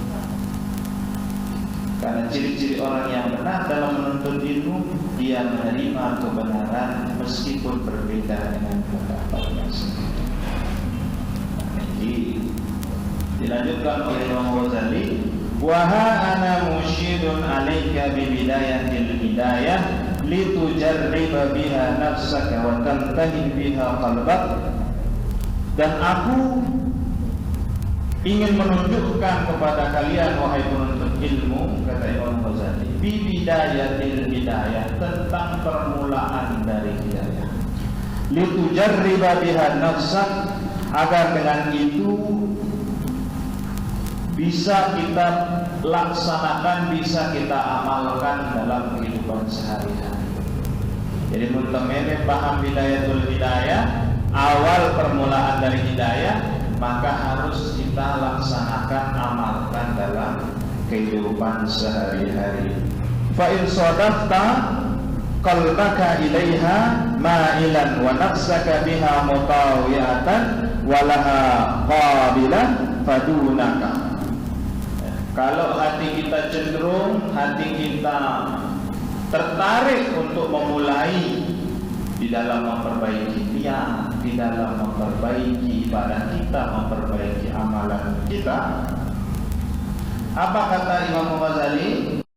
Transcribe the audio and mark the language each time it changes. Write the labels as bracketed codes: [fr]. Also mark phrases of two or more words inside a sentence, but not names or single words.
[id] Karena ciri-ciri orang yang benar dalam menuntut ilmu, dia menerima kebenaran meskipun berbeda dengan pendapatnya sendiri. Jadi dilanjutkan oleh Imam Ghazali, [ar] وها أنا مرشد عليك ببداية الهداية لتجرب بها نفسك وتنتهي بها قلبك. [id] Dan aku ingin menunjukkan kepada kalian wahai penuntut ilmu, kata Imam Ghazali, [ar] ببداية الهداية, [id] tentang permulaan dari hidayah. [ar] لتجرب بها نفسك, [id] agar dengan itu bisa kita laksanakan, bisa kita amalkan dalam kehidupan sehari-hari. Jadi muntamene paham [ar] بداية الهداية, [id] awal permulaan dari hidayah, maka harus kita laksanakan, amalkan dalam kehidupan sehari-hari. [ar] فإن صادفت قلبك إليها مائلا ونفسك بها مطاوعة ولها قابلا فدونك. [id] Kalau hati kita cenderung, hati kita tertarik untuk memulai di dalam memperbaiki niat, di dalam memperbaiki ibadah kita, memperbaiki amalan kita, apa kata Imam Ghazali?